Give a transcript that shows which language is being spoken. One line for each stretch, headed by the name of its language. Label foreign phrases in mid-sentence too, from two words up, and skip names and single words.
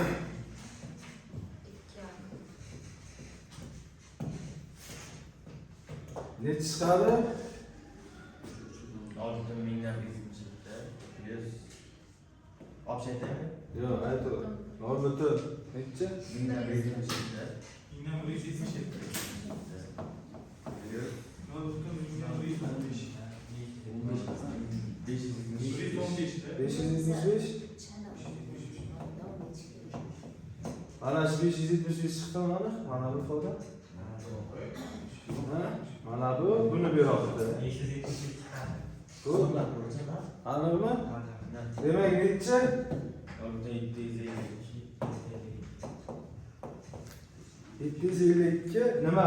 Uzbek: nechi chiqadi? 6.5 olib aytaymi? Yo'q, aytib. Orbiti nechi? 1.5
Turkish: Yine burayı 77. Ne oldu? Burayı 15. Burayı 15'te. 575.
Uzbek: Mana shu 575 chiqdimi mana? Mana bu foda. Ha? Mana bu buni beryapti. Bu ana nima? Demak, nechi? 752 nima?